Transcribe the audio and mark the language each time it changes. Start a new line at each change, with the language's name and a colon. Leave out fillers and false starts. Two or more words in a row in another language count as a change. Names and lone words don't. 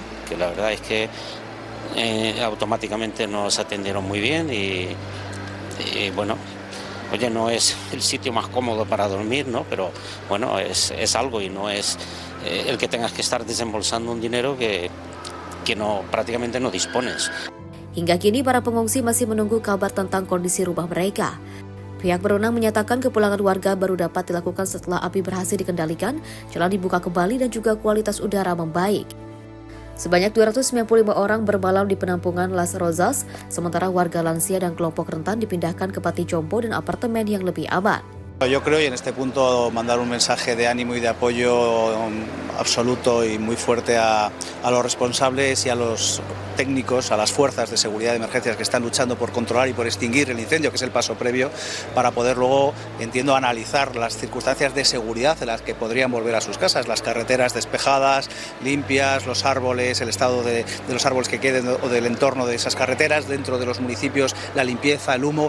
Spanish: Que la verdad es que automáticamente nos atendieron muy bien y bueno, oye, no es el sitio más cómodo para dormir, ¿no? Pero bueno, es algo y no es el que tengas que estar desembolsando un dinero que no, prácticamente no dispones.
Indonesian: Hingga kini para pengungsi masih menunggu kabar tentang kondisi rumah mereka. Pihak berwenang menyatakan kepulangan warga baru dapat dilakukan setelah api berhasil dikendalikan, jalan dibuka kembali dan juga kualitas udara membaik. Sebanyak 295 orang bermalam di penampungan Las Rozas, sementara warga lansia dan kelompok rentan dipindahkan ke panti jompo dan apartemen yang lebih aman.
Spanish: Yo creo, y en este punto mandar un mensaje de ánimo y de apoyo absoluto y muy fuerte a los responsables y a los técnicos, a las fuerzas de seguridad de emergencias que están luchando por controlar y por extinguir el incendio, que es el paso previo para poder luego, entiendo, analizar las circunstancias de seguridad en las que podrían volver a sus casas, las carreteras despejadas, limpias, los árboles, el estado de los árboles que queden o del entorno de esas carreteras, dentro de los municipios, la limpieza, el humo.